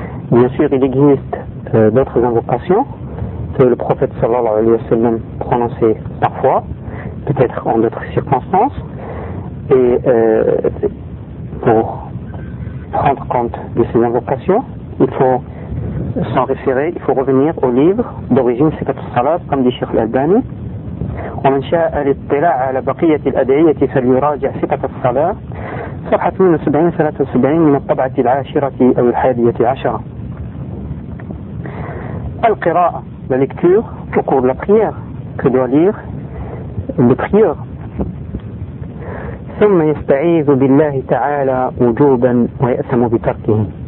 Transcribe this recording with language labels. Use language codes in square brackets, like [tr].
[fr] Bien sûr, il existe d'autres invocations que le prophète sallallahu alayhi wa sallam prononçait parfois, peut-être en d'autres circonstances, et pour prendre compte de ces invocations, il faut s'en référer, il faut revenir au livre d'origine Sifat al-Salat, comme dit Cheikh al-Albani. [ar] ومن شاء الاطلاع على بقية الأدعية فليراجع صفة الصلاة صفحة 72-73 من الطبعة العاشرة أو الحادية عشرة. [fr] القراءة la lecture au cours de la prière que doit lire le prieur. [ar] ثم يستعيذ بالله تعالى وجوبا ويأثم بتركه.